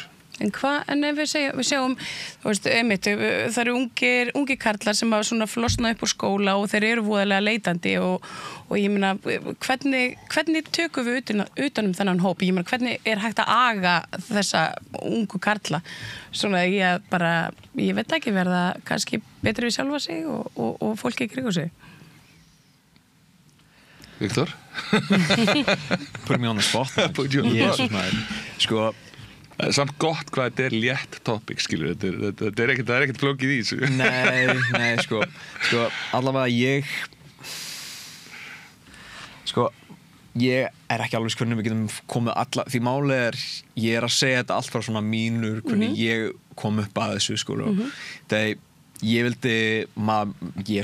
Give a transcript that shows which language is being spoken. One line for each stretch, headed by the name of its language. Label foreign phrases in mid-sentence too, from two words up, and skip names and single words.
Icelandic: En ef við sjáum, þú veist, einmitt, það eru ungir karlar sem að svona flosna upp úr skóla og þeir eru voðalega leitandi og ég meina, hvernig tökum við utan þennan hóp? Ég meina, hvernig er hægt að aga þessa ungu karla? Svona ég veit ekki, verða kannski betri við sjálfa sig og fólki í kringu sig. Viktor?
English: Put me on the spot.
Icelandic: Sko, samt gott hvað þetta er létt topic, skilur, þetta er ekkert flókið í þessu. Nei, sko, allavega ég er ekki alveg hvernig við getum komið því málið er, ég er að segja þetta allt frá svona mínur, hvernig ég kom upp að þessu, sko, þegar ég vildi, ég er